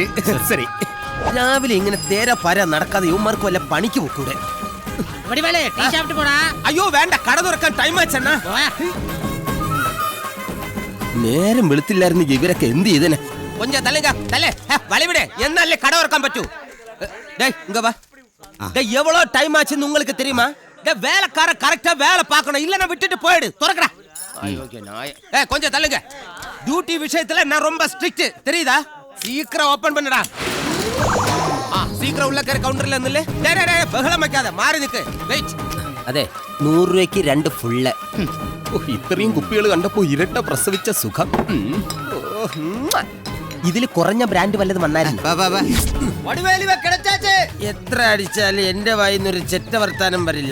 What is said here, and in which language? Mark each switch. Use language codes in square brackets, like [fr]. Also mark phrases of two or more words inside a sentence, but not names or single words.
[ml] ശരി, രാവിലെ ഇങ്ങനെ തേര പര നടക്കാതെ ഇവന്മാർക്ക് വല്ല പണിക്ക് പോക്കൂടെ? അയ്യോ വേണ്ട, കട തുറക്കാൻ ടൈം ആച്ചെണ്ണ. നേരം വെളുത്തില്ലായിരുന്നു ഇവരൊക്കെ എന്ത് ചെയ്തനെ? കൊഞ്ചം തല്ലുക തല്ലേ വളിവിടെ എന്നല്ലേ കട തുറക്കാൻ പറ്റൂ? [ta] இங்க வா. எவ்வளோ டைம் ஆச்சுன்னு உங்களுக்கு தெரியுமா? வேலைக்கார கரெக்டா வேலை பார்க்கணும், இல்ல நான் விட்டுட்டு போயிடு. துறக்கடா. கொஞ்சம் தள்ளுங்க. டியூட்டி விஷயத்துல நான் ரொம்ப ஸ்ட்ரிக்ட் தெரியுதா? சீக்கிரம் ஓபன் பண்ணுடா. சீக்கிரம் உள்ள கரை கவுண்டர்ல இருந்துல. [ml] ബഹളം വെക്കാതെ മാറി നിൽക്ക്. വെയിറ്റ്. അതെ 100 രൂപയ്ക്ക് 2 ഫുള്ള്. ഇത്രയും കുപ്പികൾ കണ്ടപ്പോ ഇരട്ട പ്രസവിച്ച സുഖം. ഇതിൽ കുറഞ്ഞ ബ്രാൻഡ് വല്ലതും വന്നായിരുന്നു. എത്ര അടിച്ചാലും എന്റെ വായിന്നൊരു ചെറ്റ വർത്താനം വരില്ല.